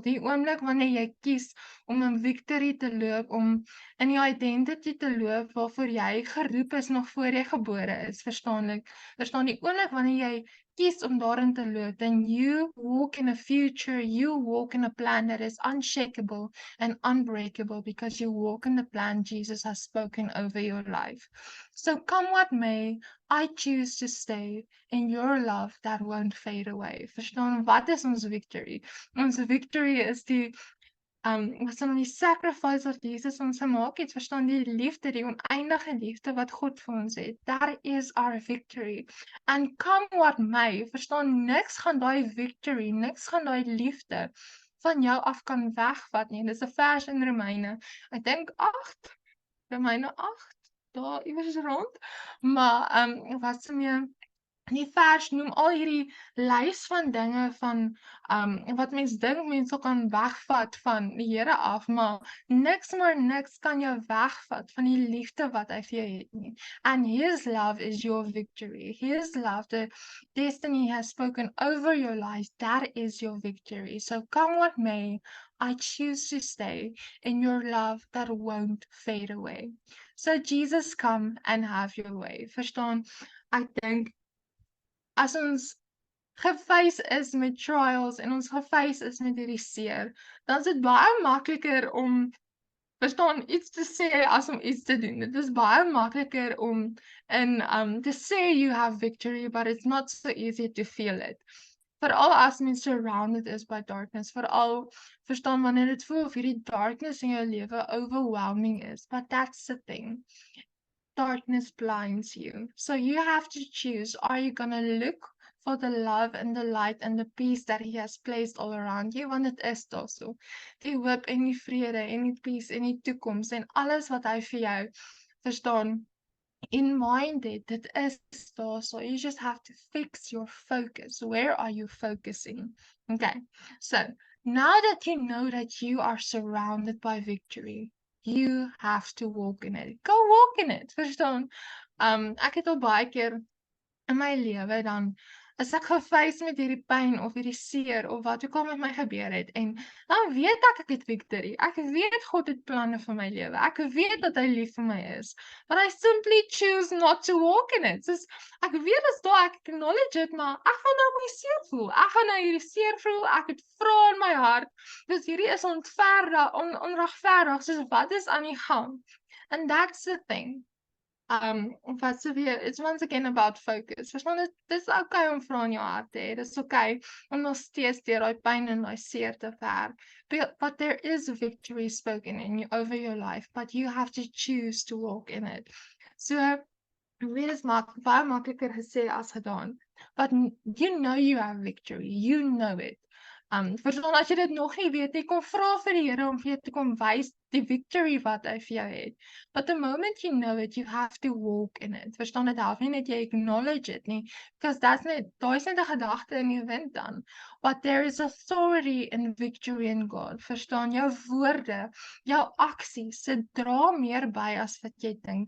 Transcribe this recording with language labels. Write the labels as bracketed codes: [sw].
[af] Die oomblik wanneer jy kies om in victory te loop, om in die identity te loop waarvoor jy geroep is nog voor jy gebore is, verstaan die oomblik wanneer jy kies om daarin te loop, [en] then you walk in a future, you walk in a plan that is unshakable and unbreakable because you walk in the plan Jesus has spoken over your life. So come what may, I choose to stay in your love that won't fade away. [af] Verstaan, wat is ons victory? Ons victory is die was dan die sacrifice wat Jesus ons gemaak het, verstaan, die liefde, die oneindige liefde wat God vir ons het. [en] That is our victory. And come what may, [af] verstaan, niks gaan daai victory, niks gaan daai liefde van jou af kan wegvat nie. Dis 'n vers in Romeine, ek dink 8, Romeine 8, daar iewers rond. Maar wat se meer die vers noem al hierdie lys van dinge van wat mens dink mense kan wegvat van die Here af, maar niks kan jou wegvat van die liefde wat hy vir jou het nie. [en] And his love is your victory. His love, the destiny he has spoken over your life, that is your victory. So come what may, I choose to stay in your love that won't fade away. So Jesus, come and have your way. [af] Verstaan, ek dink as ons gefees is met trials en ons gefees is met hierdie seer, dan is dit baie makliker om, verstaan, iets te sê as om iets te doen. Dit is baie makliker om [en] to say you have victory, but it's not so easy to feel it. [af] Veral as mens surrounded is by darkness, veral, verstaan, wanneer dit voel of hierdie darkness in jou lewe overwhelming is, [en] but that's the thing. Darkness blinds you. So you have to choose, are you gonna look for the love and the light and the peace that he has placed all around you? [af] Want dit is daar so. Die hoop en die vrede en die peace en die toekoms en alles wat hy vir jou, verstaan, in mind dit is daar so. [en] You just have to fix your focus. Where are you focusing? Okay, so now that you know that you are surrounded by victory, you have to walk in it. Go walk in it, [af] verstaan? Ek het al baie keer in my lewe dan as ek gefees met hierdie pyn of hierdie seer of wat ook al met my gebeur het en dan weet ek het victory. Ek weet God het planne vir my lewe. Ek weet dat hy lief vir my is. [en] But I simply choose not to walk in it. [af] Soos ek weet as daar ek acknowledge it, maar ek gaan nou my seer voel. Ek gaan nou hierdie seer voel. Ek het vrae in my hart. Dus hierdie is onregverdig. Soos wat is aan die gang? [en] And that's the thing. [af] Wat se weer, [en] it's once again about focus. [af] Verstaan dis okay om vrae in jou hart te hê. Dis okay om nog steeds deur daai pyn en daai seer te werk. [en] But there is victory spoken over your life, but you have to choose to walk in it. [af] So weet is baie makliker gesê as gedaan. [en] But you know you have victory. You know it. [af] Verstaan as jy dit nog nie weet, jy kom vra vir die Here om vir jou te kom wys die victory wat hy vir jou het. [en] But the moment you know it, you have to walk in it. [af] Verstaan dit help nie net jy acknowledge it nie, because daai is net 'n gedagte in jou wind dan. [en] But there is authority in victory in God. [af] Verstaan jou woorde, jou aksies, se dra meer by as wat jy dink.